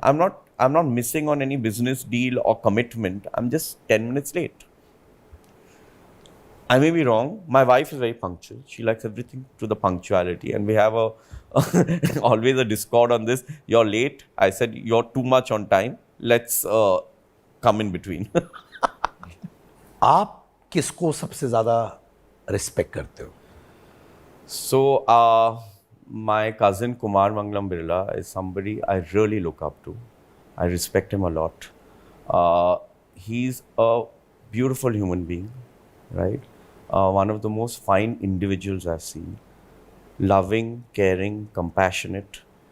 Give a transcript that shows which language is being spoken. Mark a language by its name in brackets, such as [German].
[English] I'm not missing on any business deal or commitment. I'm just 10 minutes late. I may be wrong. My wife is very punctual. She likes everything to the punctuality. And we have always a discord on this. You're late. I said, you're too much on time. Let's come in between. [Hindi] आप किसको सबसे ज़्यादा respect करते हो? [English] So, my cousin Kumar Mangalam Birla is somebody I really look up to. I respect him a lot. He's a beautiful human being, right? One of the most fine individuals I've seen. Loving, caring, compassionate.